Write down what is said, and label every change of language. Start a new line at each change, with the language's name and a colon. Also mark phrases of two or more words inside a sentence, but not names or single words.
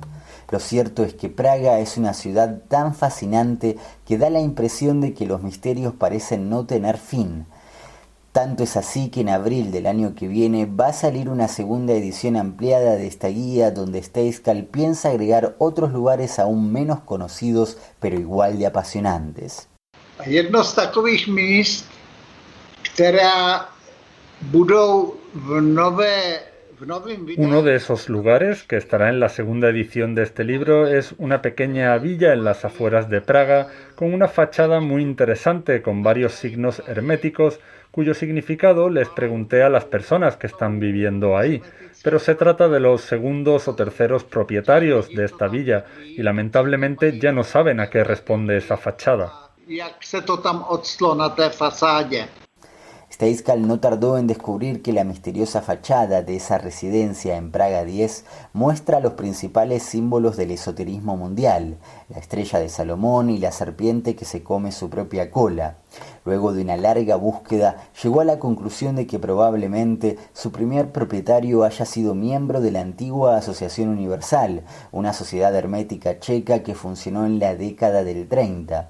Spanish: Lo cierto es que Praga es una ciudad tan fascinante que da la impresión de que los misterios parecen no tener fin. Tanto es así que en abril del año que viene va a salir una segunda edición ampliada de esta guía donde Steiskal piensa agregar otros lugares aún menos conocidos pero igual de apasionantes.
Czech: Jedno z takových míst, která budou v novém vydání.
Spanish: Uno de esos lugares que estará en la segunda edición de este libro es una pequeña villa en las afueras de Praga con una fachada muy interesante con varios signos herméticos cuyo significado les pregunté a las personas que están viviendo ahí, pero se trata de los segundos o terceros propietarios de esta villa y lamentablemente ya no saben a qué responde esa fachada.
Czech: Jak se to tam odstlo na té fasádě.
Spanish: Steiskal no tardó en descubrir que la misteriosa fachada de esa residencia en Praga 10 muestra los principales símbolos del esoterismo mundial, la estrella de Salomón y la serpiente que se come su propia cola. Luego de una larga búsqueda, llegó a la conclusión de que probablemente su primer propietario haya sido miembro de la antigua Asociación Universal, una sociedad hermética checa que funcionó en la década del 30.